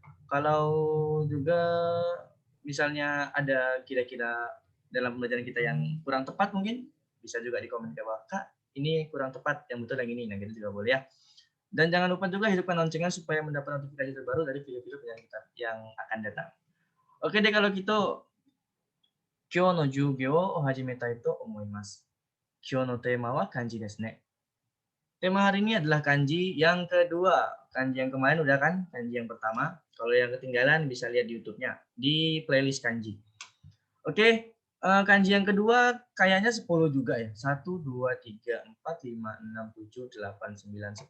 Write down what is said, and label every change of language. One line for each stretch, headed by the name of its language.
Indonesian: Kalau juga misalnya ada kira-kira dalam pembelajaran kita yang kurang tepat mungkin bisa juga di komen ke bawah. Kak, ini kurang tepat, yang betul yang ini. Nah, gitu juga boleh ya. Dan jangan lupa juga hidupkan loncengnya supaya mendapat notifikasi terbaru dari video-video yang akan datang. Oke deh kalau gitu.
Japanese: 今日の授業を始めたいと思います。今日のテーマは漢字ですね。
Indonesian: Tema hari ini adalah kanji yang kedua. Kanji yang kemarin udah kan? Kanji yang pertama. Kalau yang ketinggalan bisa lihat di YouTube-nya. Di playlist kanji. Oke. Kanji yang kedua kayaknya 10 juga ya. 1, 2, 3, 4, 5, 6, 7, 8, 9, 10.